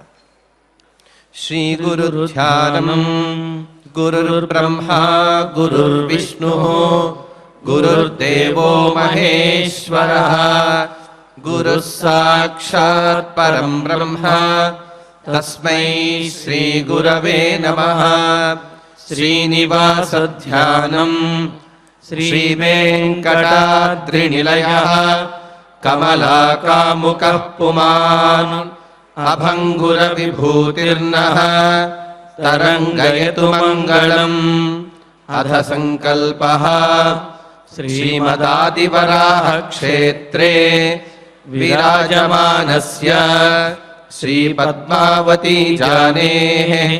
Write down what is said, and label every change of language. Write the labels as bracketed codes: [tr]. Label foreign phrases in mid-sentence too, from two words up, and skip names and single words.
[sa] శ్రీ గురు ధ్యానం గురుర్బ్రహ్మా గురుర్విష్ణు గురుర్దేవో మహేశ్వరః గురుః సాక్షాత్ పరం బ్రహ్మ తస్మై శ్రీ గురవే నమః. శ్రీనివాస ధ్యానం श्रीवेङ्कटाद्रिनिलयः कमलाकामुकः पुमान् अभङ्गुरविभूतिर्नः तरङ्गयतु मङ्गलम्। अथ सङ्कल्पः श्रीमदादिवराहक्षेत्रे विराजमानस्य श्रीपद्मावती जानेः